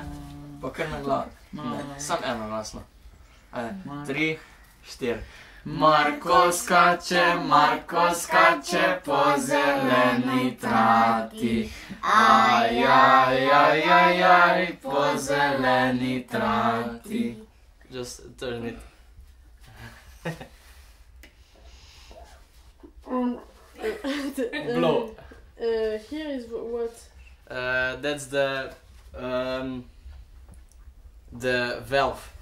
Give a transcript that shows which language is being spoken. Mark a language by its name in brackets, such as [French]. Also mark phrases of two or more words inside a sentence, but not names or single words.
[Slovenian] Pa kar na glavo. Ne, sam eno glasno. Ajde, 3, 4. Marko skače po zeleni trati. Aj, po zeleni trati. [English] Just turn it. Blow. Here is what? That's the valve.